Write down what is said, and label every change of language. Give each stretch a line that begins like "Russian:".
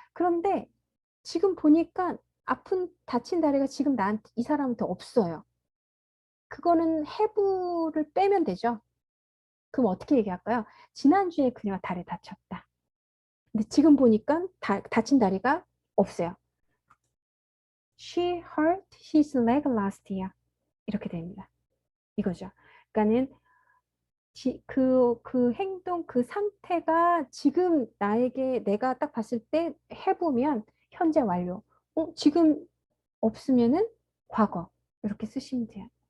Korean: 그런데 지금 보니까 다친 다리가 지금 이 사람한테 없어요. 그거는 have를 빼면 되죠. 그럼 어떻게 얘기할까요? 지난주에 그녀가 다리 다쳤다. 근데 지금 보니까 다친 다리가 없어요.
English: She hurt his leg last year.
Korean: 이렇게 됩니다. 이거죠. 그러니까는 그 행동, 그 상태가 지금 내가 딱 봤을 때 해보면 현재 완료. 지금 없으면은 과거. 이렇게 쓰시면 돼요.